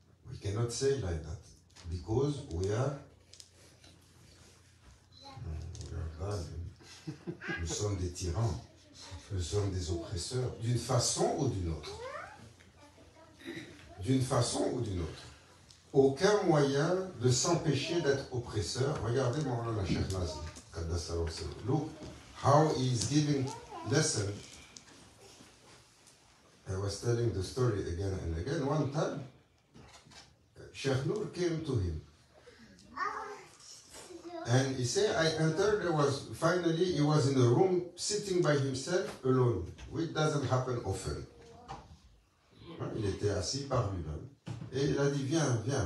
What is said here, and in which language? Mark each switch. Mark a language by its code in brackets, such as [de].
[en] We cannot say like that because we are [fr] nous sommes des tyrans, nous sommes des oppresseurs, d'une façon ou d'une autre. D'une façon ou d'une autre. Aucun moyen de s'empêcher d'être oppresseur. Regardez Mawlana Sheikh Nazim. [en] Look how he is giving lesson. I was telling the story again and again. One time, Sheikh Nur came to him. And he said, I entered, finally he was in a room sitting by himself alone, which doesn't happen often. [fr] Il était assis par lui-même. Et il a dit, viens.